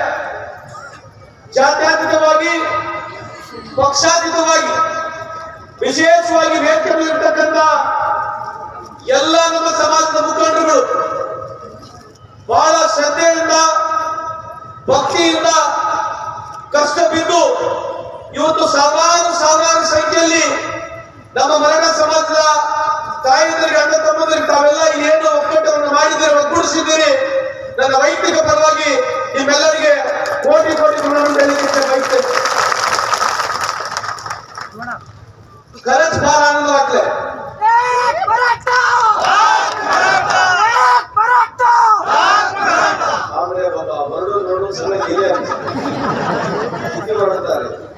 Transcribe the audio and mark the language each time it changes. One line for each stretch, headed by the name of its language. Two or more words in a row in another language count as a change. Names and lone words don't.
Kannada: ಜಾತ್ಯತೀತವಾಗಿ, ಪಕ್ಷಾತೀತವಾಗಿ, ವಿಶೇಷವಾಗಿ ವೇದಿಕೆಯಲ್ಲಿರ್ತಕ್ಕಂಥ ಎಲ್ಲ ನಮ್ಮ ಸಮಾಜದ ಮುಖಂಡರುಗಳು ಬಹಳ ಶ್ರದ್ಧೆಯಿಂದ, ಭಕ್ತಿಯಿಂದ ಕಷ್ಟ ಬಿದ್ದು ಇವತ್ತು ಸಾವಿರಾರು ಸಂಖ್ಯೆಯಲ್ಲಿ ನಮ್ಮ ಮರಾಠ ಸಮಾಜದ ತಾಯಿಯರಿಗೆ, ಅಣ್ಣ ತಮ್ಮಂದರಿಗೆ ತಾವೆಲ್ಲ ಏನು ಒಕ್ಕೂಟವನ್ನು ಮಾಡಿದ್ದೀರಿ, ಒಗ್ಗೂಡಿಸಿದ್ದೀರಿ. ನನ್ನ ವೈಯಕ್ತಿಕ ಪರವಾಗಿ ನಿಮ್ಮೆಲ್ಲರಿಗೆ ಕೋಟಿ ಗುಣವನ್ನು ಹೇಳಲಿಕ್ಕೆ ಬಯಸ್ತೇನೆ.
Marathi: खरंच फार आनंद वाटलाय. आमरे बाबा वरडून सगळे गेले, किती वरडतात.